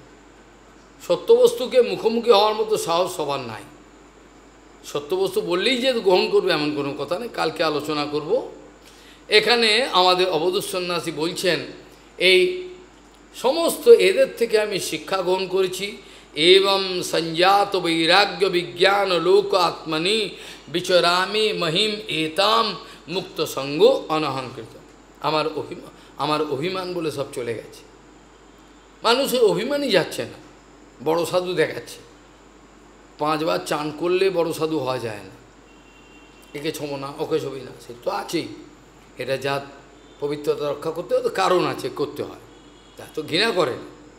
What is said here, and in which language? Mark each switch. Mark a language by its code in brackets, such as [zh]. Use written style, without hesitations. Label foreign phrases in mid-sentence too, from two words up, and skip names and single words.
[bn] সত্যবস্তুকে মুখোমুখি হওয়ার মতো সাহস সবার নাই। সত্যবস্তু বললেই যে গ্রহণ করবে এমন কোনো কথা নেই, কালকে আলোচনা করব। এখানে আমাদের অবধূত সন্ন্যাসী বলছেন এই সমস্ত এদের থেকে আমি শিক্ষা গ্রহণ করেছি। [sa] एवं संजात वैराग्य विज्ञान लोक आत्मनि विचरामी महिम एताम मुक्त संगो अनहंकृत। [bn] আমার অভিমান বলে সব চলে গেছে, মানুষের অভিমানই যাচ্ছে না, বড় সাধু দেখাচ্ছে। 5 বার চান করলে বড় সাধু হওয়া যায় না, একে ছোবো না ওকে ছবি না, সে তো আছেই। এটা যা পবিত্রতা রক্ষা করতে হয় তো কারণ আছে, করতে হয়, তা তো ঘৃণা করে না।